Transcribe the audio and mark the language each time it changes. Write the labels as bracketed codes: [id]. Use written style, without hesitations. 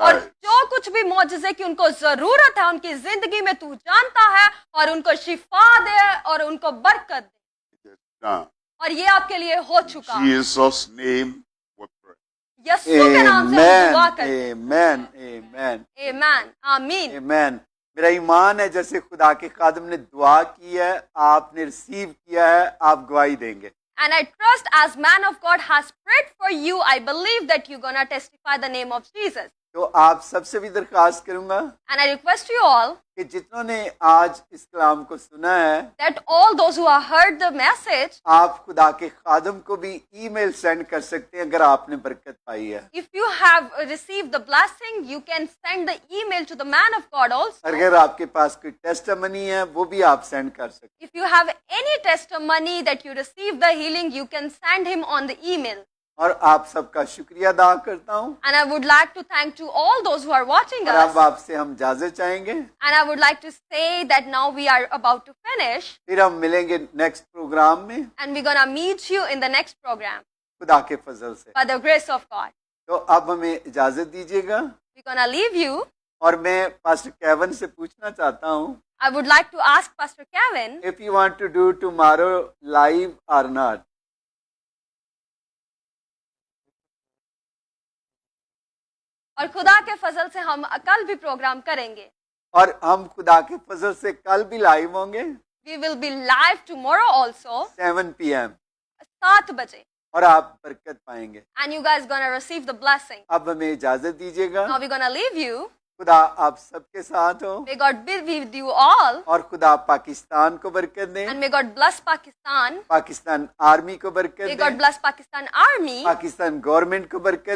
[hi] और [en] lives. [hi] जो कुछ भी मौजज़े की उनको जरूरत है उनकी जिंदगी में तू जानता है, और उनको शिफा दे और उनको बरकत दे. [en] It is done. [hi] और ये आपके लिए हो चुका. [en] In Jesus' name we pray. [hi] Yesu के नाम से हम दुआ [en] Amen, [hi] करते हैं. [en] amen, amen. [hi] आमीन, आमीन. [en] Amen. [hi] मेरा ईमान है जैसे खुदा के खादम ने दुआ की है, आपने रिसीव किया है, आप गवाही देंगे. [en] And I trust as man of God has prayed for you, I believe that you're gonna testify the name of Jesus. [hi] तो आप सबसे भी दरखास्त करूंगा [en] And I request you all [hi] कि जितनों ने आज इस कलाम को सुना है, [en] that all those who have heard the message, [hi] आप खुदा के खादम को भी ईमेल सेंड कर सकते हैं अगर आपने बरकत पाई है. [en] if you have received the blessing, you can send the email to the man of God also. [hi] अगर आपके पास कोई टेस्टमनी है वो भी आप सेंड कर सकते हैं. [en] If you have any testimony that you received the healing, you can send him on the email. [hi] और आप सबका शुक्रिया अदा करता हूँ. [en] And I would like to thank to all those who are watching [hi] और अब [en] us. [hi] आपसे हम इजाजत चाहेंगे. [en] And I would like to say that now we are about to finish, [hi] फिर हम मिलेंगे नेक्स्ट प्रोग्राम में [en] and we're gonna meet you in the next program [hi] खुदा के फजल से. [en] by the grace of God. [hi] तो अब हमें इजाजत दीजिएगा. [en] We're gonna leave you. [hi] और मैं पास्टर केवन से पूछना चाहता हूँ, [en] I would like to ask Pastor Kevin, if you want to do tomorrow live or not. [hi] और खुदा के फजल से हम कल भी प्रोग्राम करेंगे. और हम खुदा के फजल से कल भी लाइव होंगे [en] We will be live tomorrow also, 7 PM [hi] 7 बजे. और आप बरकत पाएंगे. [en] And you guys gonna receive the blessing. [hi] अब हमें इजाजत दीजिएगा. [en] Now we're gonna leave you. [hi] खुदा आप सबके साथ हो [en] May God be with you all. [hi] और खुदा पाकिस्तान को बरकत दे, [en] And may God bless Pakistan. [hi] Pakistan army को बरकत [en] May [hi] दे, [en] God bless Pakistan Army. [hi] Pakistan government को बरकत